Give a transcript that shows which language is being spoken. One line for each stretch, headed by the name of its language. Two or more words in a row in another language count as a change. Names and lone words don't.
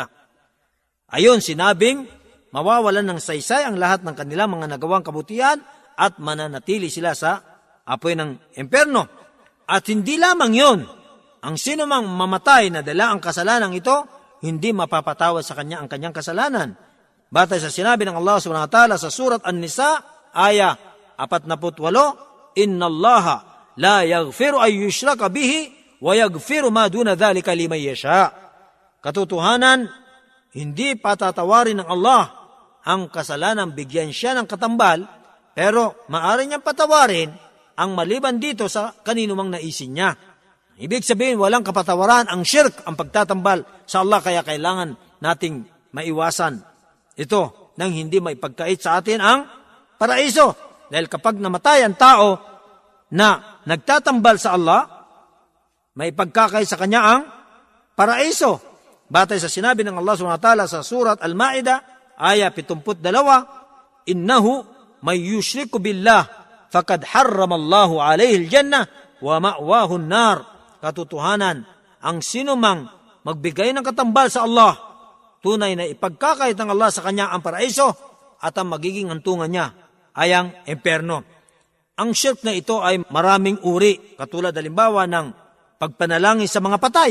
Filipino: Ayon sinabing, mawawalan ng saysay ang lahat ng kanilang mga nagawang kabutihan at mananatili sila sa apoy ng impyerno. At hindi lamang yon, ang sino mang mamatay na dala ang kasalanang ito, hindi mapapatawad sa kanya ang kanyang kasalanan. Batay sa sinabi ng Allah
Arabic: سبحانه وتعالى
Filipino: sa surat An-Nisa, aya 48,
Arabic: "إن الله لا يغفر أن يشرك به ويغفر ما دون ذلك لمن يشاء."
Filipino: Katotohanan, hindi patatawarin ng Allah ang kasalanan, bigyan siya ng katambal, pero maaari niyang patawarin ang maliban dito sa kanino mang naisin niya. Ibig sabihin, walang kapatawaran ang shirk, ang pagtatambal sa Allah, kaya kailangan nating maiwasan ito nang hindi maipagkait sa atin ang paraiso. Dahil kapag namatay ang tao na nagtatambal sa Allah, maipagkakait sa kanya ang paraiso. Batay sa sinabi ng Allah
Arabic: سبحانه وتعالى
Filipino: sa surat Al-Ma'idah, aya 72,
Arabic: "إنه من يشرك بالله فقد حرم الله عليه الجنة ومأواه النار."
Filipino: Katotohanan, ang sinumang magbigay ng katambal sa Allah, tunay na ipagkakait ng Allah sa kanya ang paraiso at ang magiging hantungan niya ay ang impyerno. Ang shirk na ito ay maraming uri, katulad halimbawa ng pagpanalangin sa mga patay.